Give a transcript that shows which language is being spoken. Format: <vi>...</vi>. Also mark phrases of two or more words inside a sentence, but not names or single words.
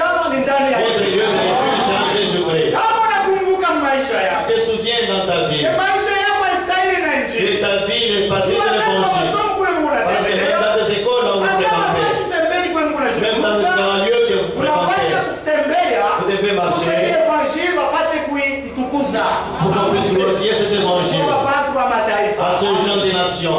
<sw>ni ndani ya</sw> <fr>Votre</fr> <sw>Yesu.</sw> <fr>lieu de refuge, c'est en Jésus-Christ.</fr> <sw>Kama unakumbuka maisha yako.</sw> <fr>Te souviens dans ta vie.</fr> <sw>Maisha yako haistahili na Injili.</sw> <fr>Et ta vie est partie de l'évangile. Parce que même dans des écoles où vous fréquentez, même dans un lieu que vous fréquentez, vous devez marcher pour qu'on puisse glorifier cet évangile à ce genre de nations.</fr>